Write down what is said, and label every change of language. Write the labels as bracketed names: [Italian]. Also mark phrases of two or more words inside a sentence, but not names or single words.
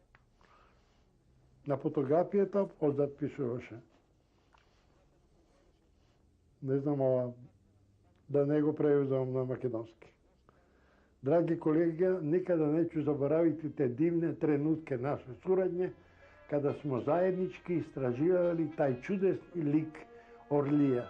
[Macedonian] На фотографијата одзад пишуваше. Не знам ова, да не го преведам на македонски. Драги колеги, [Croatian] nikada neću zaboraviti te divne trenutke naše suradnje, kada smo zajednički istraživali taj čudesni lik Orlija.